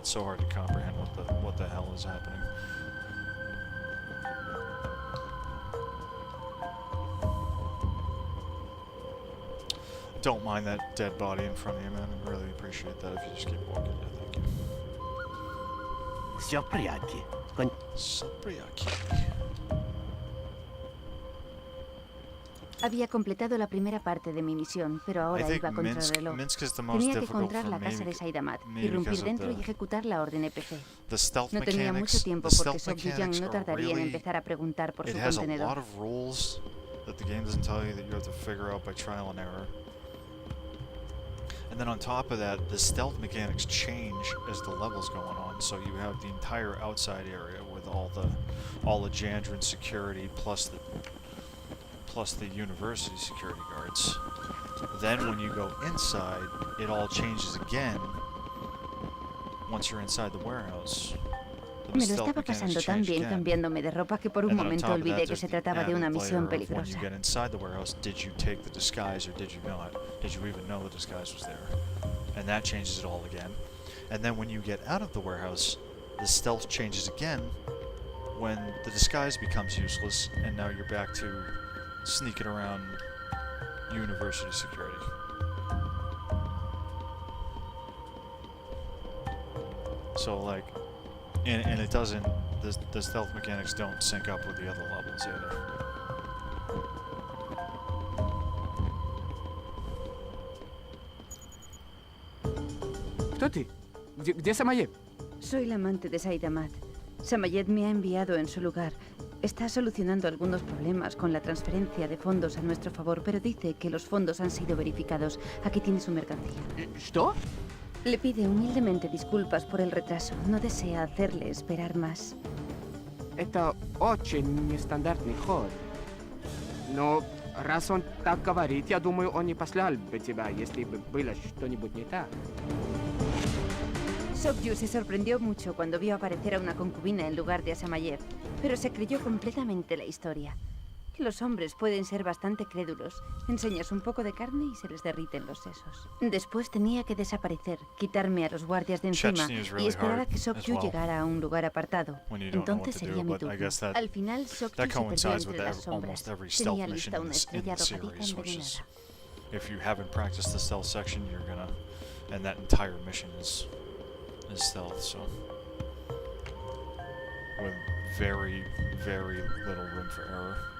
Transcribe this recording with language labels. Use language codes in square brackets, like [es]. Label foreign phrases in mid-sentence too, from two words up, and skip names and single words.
[en] It's so hard to comprehend what the hell is happening. Don't mind that dead body in front of you, man. I'd really appreciate that if you just keep walking. Yeah, thank you. [ru] Все в порядке. [es] Había completado la primera parte de mi misión, pero ahora iba contra el reloj. Tenía que encontrar la casa de Saidamat, irrumpir dentro y ejecutar la orden EPC. No tenía mucho tiempo porque Sok-Yu-Yang no tardaría en empezar a preguntar por su contenedor. [en] And then on top of that, the stealth mechanics change as the level's going on. So you have the entire outside area with all the Jandron security plus the university security guards. Then when you go inside, it all changes again once you're inside the warehouse. [es] Me lo estaba pasando tan bien cambiándome de ropa que por un momento olvidé que se trataba de una misión peligrosa. [en] When you get inside the warehouse, did you take the disguise or did you not? Did you even know the disguise was there? And that changes it all again. And then when you get out of the warehouse, the stealth changes again when the disguise becomes useless and now you're back to sneaking around university security. So like, and it doesn't, the stealth mechanics don't sync up with the other levels either. [ru] ¿Кто ты? ¿Где Samayev? [es] Soy la amante de Saidamat. Samayev me ha enviado en su lugar. Está solucionando algunos problemas con la transferencia de fondos a nuestro favor, pero dice que los fondos han sido verificados. Aquí tiene su mercancía. ¿Что? Le pide humildemente disculpas por el retraso. No desea hacerle esperar más. [ru] Это очень нестандартный ход. Но раз он так говорит, я думаю, он не послал бы тебя, если бы было что-нибудь не так. [es] Sokyu se sorprendió mucho cuando vio aparecer a una concubina en lugar de a Samayev, pero se creyó completamente la historia. Los hombres pueden ser bastante crédulos. Enseñas un poco de carne y se les derriten los sesos. Después tenía que desaparecer, quitarme a los guardias de encima y esperar a que Sokyu llegara a un lugar apartado. Entonces sería mi turno. Al final, Sokyu se perdió entre las sombras. Tenía lista una estrella arrojadiza envenenada. [en] If you haven't practiced the stealth section, you're gonna... And that entire mission is stealth, so... With very, very little room for error.